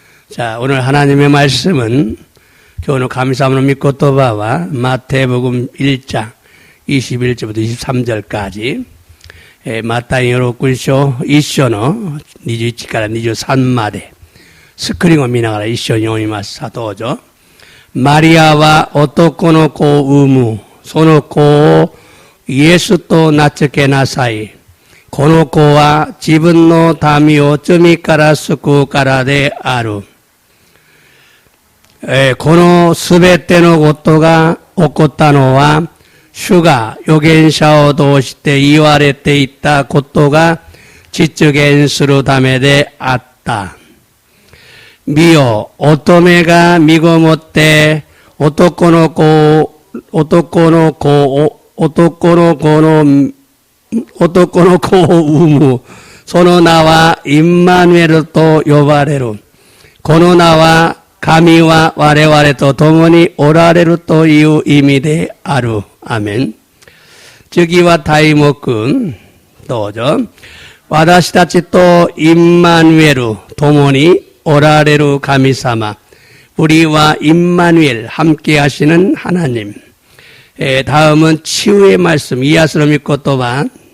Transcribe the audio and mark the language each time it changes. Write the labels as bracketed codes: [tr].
[ko] 자, 오늘 하나님의 말씀은 교훈을 감사함으로 믿고 또 봐와 마태복음 1장 21절부터 23절까지 [ja] 마타이 요로쿠쇼 이쇼노 니주 이치카라 니주 산마데 스크링を見ながら一緒に読みます。どうぞ。マリアは男の子を産む。その子をイエスと名付けなさい。この子は自分の民を罪から救うからである。このすべてのことが起こったのは、主が預言者を通して言われていたことが実現するためであった。見よ、乙女が身ごもって男の子を産む。その名はインマヌエルと呼ばれる。この名は神は我々と共におられるという意味である。アメン。次は題目、どうぞ。私たちとインマヌエル共におられる神様。 [ko] 우리와 임마누엘 함께 하시는 하나님. 다음은 치유의 말씀, 이하스로 믿고 또 봐.